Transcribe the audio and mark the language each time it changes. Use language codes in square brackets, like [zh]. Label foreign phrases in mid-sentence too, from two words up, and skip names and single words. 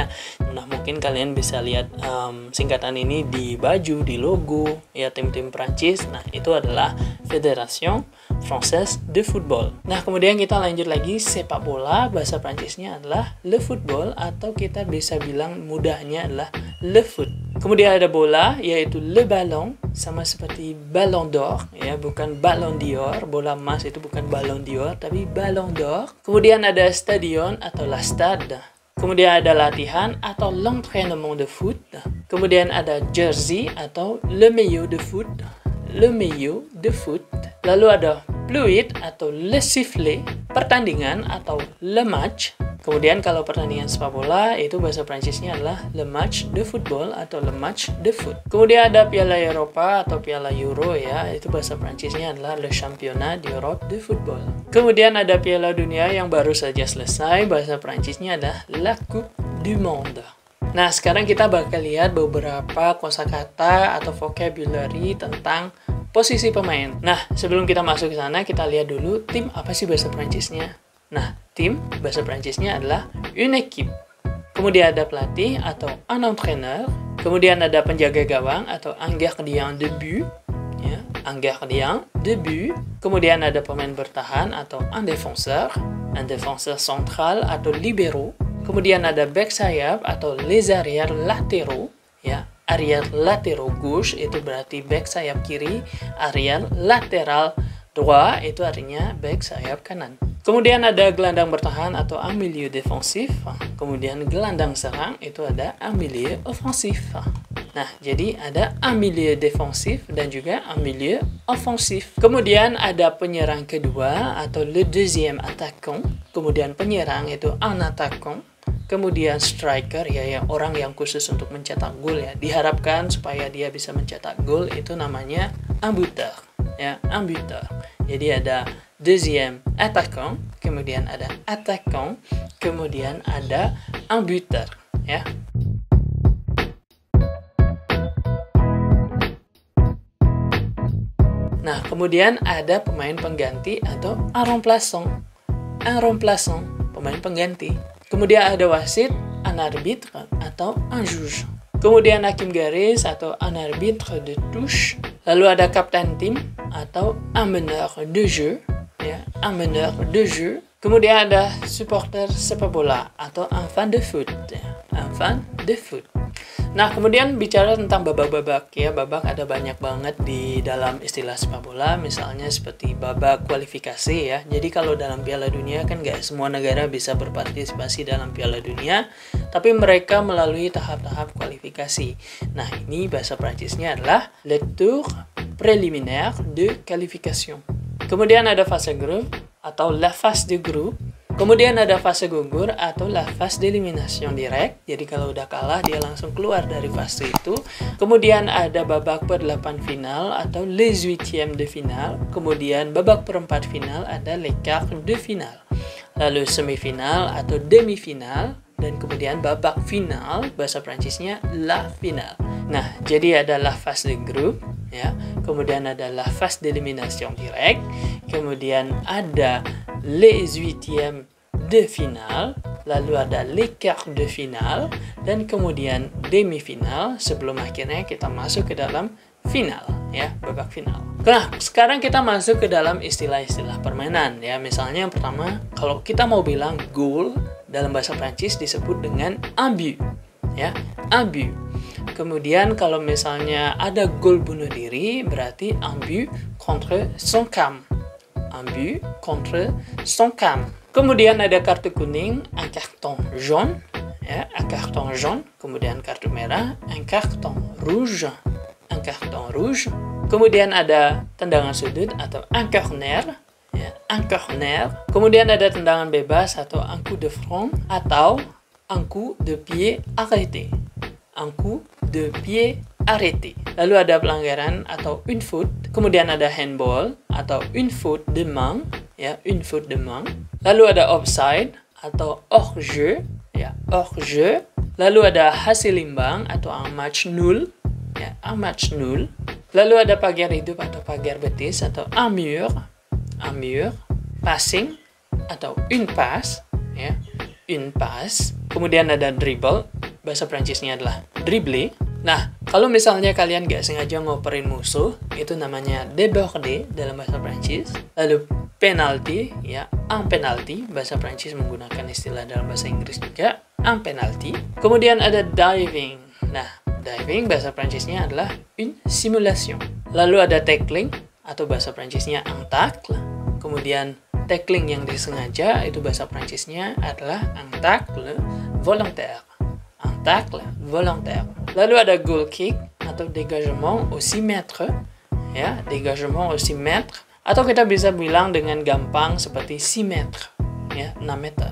[id] Nah, mungkin kalian bisa lihat singkatan ini di baju, di logo ya tim-tim Prancis. Nah, itu adalah Fédération Française de Football. Nah, kemudian kita lanjut lagi, sepak bola bahasa Prancisnya adalah [fr] le football [id] atau kita bisa bilang mudahnya adalah [fr] le foot. [id] Kemudian ada bola yaitu [fr] le ballon, [id] sama seperti ballon d'or ya, bukan ballon d'or. Bola emas itu bukan ballon d'or tapi ballon d'or. Kemudian ada stadion atau [fr] la stade. [id] Kemudian ada latihan atau [fr] l'entraînement de foot. [id] Kemudian ada jersey atau [fr] le maillot de foot. Le maillot de foot. [id] Lalu ada fluid atau [fr] le sifflet, [id] pertandingan atau [fr] le match. [id] Kemudian kalau pertandingan sepak bola itu bahasa Prancisnya adalah [fr] le match de football [id] atau [fr] le match de foot. [id] Kemudian ada Piala Eropa atau Piala Euro ya, itu bahasa Prancisnya adalah [fr] le championnat d'Europe de football. [id] Kemudian ada Piala Dunia yang baru saja selesai, bahasa Prancisnya adalah [fr] la Coupe du Monde. [id] Nah, sekarang kita bakal lihat beberapa kosakata atau vocabulary tentang posisi pemain. Nah, sebelum kita masuk ke sana, kita lihat dulu tim apa sih bahasa Prancisnya. Nah, tim bahasa Prancisnya adalah [fr] une équipe. [id] Kemudian ada pelatih atau [fr] un entraîneur. [id] Kemudian ada penjaga gawang atau [fr] un gardien de but. Ya, un gardien de but. [id] Kemudian ada pemain bertahan atau [fr] un défenseur central [id] atau libero. Kemudian ada back sayap atau [fr] les arrières latéraux. [id] Ya, [fr] arrière latéraux gauche [id] itu berarti back sayap kiri, [fr] arrière latéral droit [id] itu artinya back sayap kanan. Kemudian ada gelandang bertahan atau [fr] un milieu défensif. [id] Kemudian gelandang serang itu ada [fr] un milieu offensif. [id] Nah, jadi ada [fr] un milieu défensif [id] dan juga [fr] un milieu offensif. [id] Kemudian ada penyerang kedua atau [fr] le deuxième attaquant. [id] Kemudian penyerang itu [fr] un attaquant. [id] Kemudian striker ya, orang yang khusus untuk mencetak gol ya. Diharapkan supaya dia bisa mencetak gol itu namanya [fr] un buteur. Ya, un buteur. [id] Jadi ada [fr] deuxième attaquant, [id] kemudian ada attaquant, kemudian ada [fr] un buteur [id] ya. Nah, kemudian ada pemain pengganti atau [fr] un remplaçant. Un remplaçant, [id] pemain pengganti. Kemudian ada wasit, [fr] un arbitre atau un juge. [id] Kemudian hakim garis atau [fr] un arbitre de touche. [id] Lalu ada kapten tim atau [fr] un meneur de jeu, [id] ya, [fr] un meneur de jeu. [id] Kemudian ada supporter sepak bola atau [fr] un fan de foot, [id] ya, [fr] un fan de foot. [id] Nah, kemudian bicara tentang babak-babak ya, babak ada banyak banget di dalam istilah sepak bola, misalnya seperti babak kualifikasi ya. Jadi kalau dalam Piala Dunia kan nggak semua negara bisa berpartisipasi dalam Piala Dunia, tapi mereka melalui tahap-tahap kualifikasi. Nah, ini bahasa Prancisnya adalah [fr] le tour préliminaire de qualification. [id] Kemudian ada fase grup atau [fr] la phase de groupe. [id] Kemudian ada fase gugur atau [fr] la phase d'élimination direct. [id] Jadi kalau udah kalah dia langsung keluar dari fase itu. Kemudian ada babak per-8 final atau [fr] les huitièmes de finale. [id] Kemudian babak perempat final ada [fr] les quarts de finale. [id] Lalu semifinal atau demi-final. Dan kemudian babak final, bahasa Prancisnya [fr] la finale. [id] Nah, jadi ada [fr] la phase de groupe [id] ya. Kemudian ada [fr] la phase d'élimination direct. [id] Kemudian ada [fr] les huitièmes de finale, [id] lalu ada [fr] les quarts de finale, [id] dan kemudian demi-final sebelum akhirnya kita masuk ke dalam final, ya, babak final. Nah, sekarang kita masuk ke dalam istilah-istilah permainan, ya. Misalnya yang pertama, kalau kita mau bilang goal dalam bahasa Prancis disebut dengan [fr] un but, [id] ya, [fr] un but. [id] Kemudian kalau misalnya ada gol bunuh diri, berarti [fr] un but contre son camp. Un but contre son camp. [id] Kemudian ada kartu kuning, [fr] un carton jaune, ya, un carton jaune. [id] Kemudian kartu merah, [fr] un carton rouge, un carton rouge. [id] Kemudian ada tendangan sudut atau [fr] un corner, [id] ya, [fr] un corner. [id] Kemudian ada tendangan bebas atau [fr] un coup de front [id] atau [fr] un coup de pied arrêté. Un coup de pied arrêté. [id] Lalu ada pelanggaran atau [fr] une faute. [id] Kemudian ada handball atau [fr] une faute de main, [id] ya, [fr] une faute de main. [id] Lalu ada offside atau [fr] hors jeu, [id] ya, [fr] hors jeu. [id] Lalu ada hasil imbang atau [fr] un match nul, [id] ya, [fr] un match nul. [id] Lalu ada pagar hidup atau pagar betis atau [fr] un mur, [id] passing atau [fr] une passe, [id] ya, [fr] une passe. [id] Kemudian ada dribble, bahasa Prancisnya adalah dribbler. Nah, kalau misalnya kalian gak sengaja ngoperin musuh, itu namanya déborder dalam bahasa Prancis. Lalu penalty, ya, [fr] un penalty, [id] bahasa Prancis menggunakan istilah dalam bahasa Inggris juga, [fr] un penalty. [id] Kemudian ada diving. Nah, diving bahasa Prancisnya adalah une simulation. Lalu ada tackling, atau bahasa Prancisnya [fr] un tacle. [id] Kemudian tackling yang disengaja, itu bahasa Prancisnya adalah [fr] un tacle volontaire. Un tacle volontaire. [id] Lalu ada [en] goal kick [id] atau [fr] dégagement au 6 mètres, [id] ya, [fr] dégagement au 6 mètres, [id] atau kita bisa bilang dengan gampang seperti 6 mètres, ya, 6 meter.